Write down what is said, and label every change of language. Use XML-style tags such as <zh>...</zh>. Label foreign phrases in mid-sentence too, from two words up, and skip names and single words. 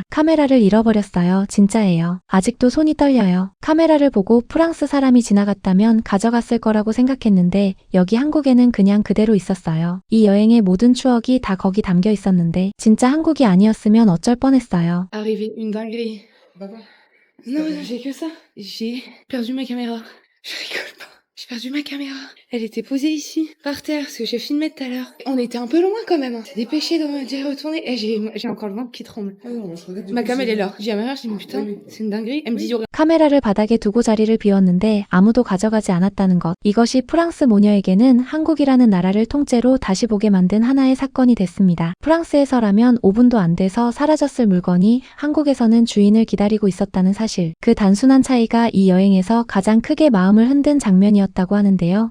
<ko>카메라를 잃어버렸어요. 진짜예요. 아직도 손이 떨려요. 카메라를 보고 프랑스 사람이 지나갔다면 가져갔을 거라고 생각했는데 여기 한국에는 그냥 그대로 있었어요. 이 여행의 모든 추억이 다 거기 담겨 있었는데 진짜 한국이 아니었으면 어쩔 뻔했어요.</ko> <fr>Arrivé une dinguerie. Non, j'ai que ça. J'ai perdu ma caméra. Je rigole pas. J'ai perdu ma caméra. Elle était posée ici, par terre, parce que j'ai filmé tout à l'heure. On était un peu loin quand même. T'es dépêché d'y retourner. Et j'ai encore le ventre qui tremble. Ma cam, elle est là. J'ai dit à ma mère, j'ai dit, putain, c'est une dinguerie. Elle me dit, il y aurait</fr> <ko>카메라를 바닥에 두고 자리를 비웠는데 아무도 가져가지 않았다는 것. 이것이 프랑스 모녀에게는 한국이라는 나라를 통째로 다시 보게 만든 하나의 사건이 됐습니다. 프랑스에서라면 5분도 안 돼서 사라졌을 물건이 한국에서는 주인을 기다리고 있었다는 사실. 그 단순한 차이가 이 여행에서 가장 크게 마음을 흔든 장면이었다고 하는데요.</ko>